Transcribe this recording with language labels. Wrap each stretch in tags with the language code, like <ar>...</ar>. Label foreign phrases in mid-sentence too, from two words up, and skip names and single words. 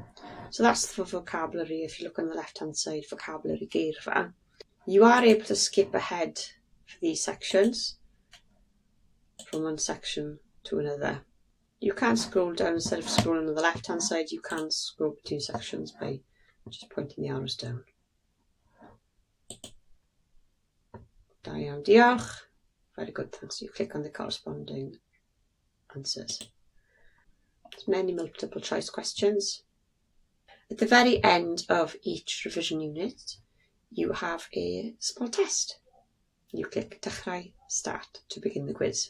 <en>So that's for vocabulary. If you look on the left hand side, vocabulary geirfa. You are able to skip ahead for these sections from one section to another. You can scroll down instead of scrolling on the left hand side, you can scroll between sections by just pointing the arrows down.</en> <cy>Da iawn, diolch.</cy> <en>Very good, thanks. You click on the corresponding answers. There's many multiple choice questions. At the very end of each revision unit, you have a small test. You click dechrau, start to begin the quiz.</en>